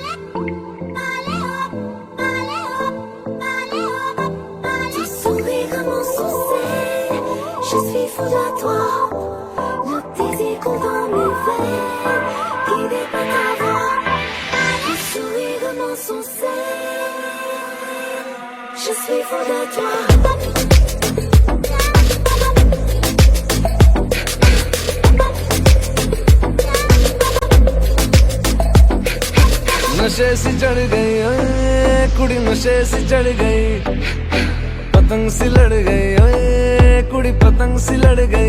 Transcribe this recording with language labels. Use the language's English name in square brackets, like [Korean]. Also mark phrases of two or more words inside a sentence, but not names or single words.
[French] Tu souris comme un succès, je suis fou de toi. Le désir coule dans mes veines, guidé par ta voix. Tu souris comme un succès, je suis fou de toi. [Punjabi] ਨਸ਼ੇ ਸੀ ਚੜ੍ਹ ਗਈ ਓਏ ਕੁੜੀ, ਨਸ਼ੇ ਸੀ ਚੜ੍ਹ ਗਈ, ਪਤੰਗ ਸੀ ਲੜ ਗਈ ਓਏ ਕੁੜੀ, ਪਤੰਗ ਸੀ ਲੜ ਗਈ।